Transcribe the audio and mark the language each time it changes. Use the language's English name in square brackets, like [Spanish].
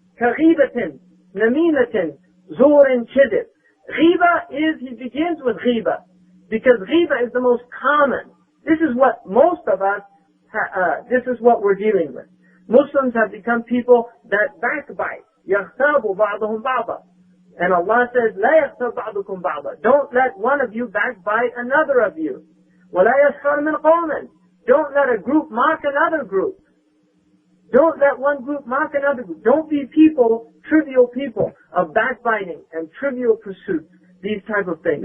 [Arabic] Kaghibatin, namimatin, zurin, kidib. [English] Ghiba is, he begins with ghiba, because ghiba is the most common. This is what most of us, this is what we're dealing with. Muslims have become people that backbite. [Arabic] يَغْتَابُ بَعْضُهُمْ بَعْضًا. [English] And Allah says, [Arabic] لَا يَغْتَابُ بَعْضُكُمْ بَعْضًا. [English] Don't let one of you backbite another of you. [Arabic] وَلَا يَسْخَرْ مِنْ قَوْمٍ. [English] Don't let a group mock another group. Don't let one group mock another group. Don't be people, trivial people of backbiting and trivial pursuits, these type of things.